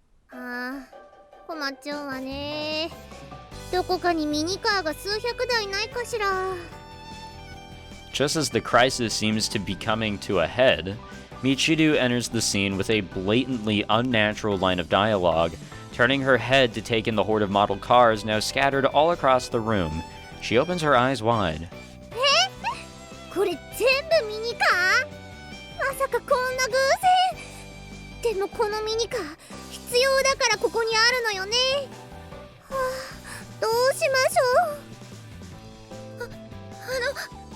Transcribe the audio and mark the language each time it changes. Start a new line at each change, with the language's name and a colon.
Japanese: 困っちゃうわね。どこかにミニカーが数百台ないかしら。
English: Just as the crisis seems to be coming to a head, Michiru enters the scene with a blatantly unnatural line of dialogue, turning her head to take in the horde of model cars now scattered all across the room. She opens her eyes wide.
Japanese: これ全部ミニカー？まさかこんな偶然。でもこのミニカー必要だからここにあるのよね。はあ、どうしましょう。